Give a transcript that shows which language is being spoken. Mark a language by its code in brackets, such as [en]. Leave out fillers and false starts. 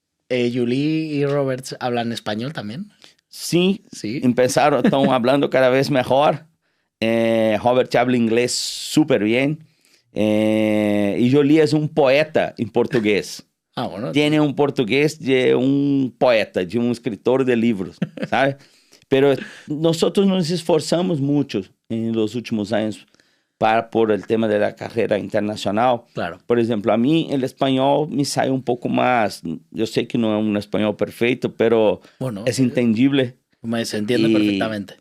[es] ¿Julie y Robert hablan español también? [pt] Sim, [es] Sí. [pt] empezaram, estão falando cada vez melhor. Robert habla inglês super bem. E Jolie é um poeta em português. [es] Ah, bueno. [pt] Tiene um português de um poeta, de um escritor de livros, sabe? [es] Pero nosotros nos esforzamos mucho en los últimos años por el tema de la carrera internacional. Claro. Por ejemplo, a mí el español me sale un poco más, yo sé que no es un español perfecto, pero Bueno, es entendible. se entiende perfectamente.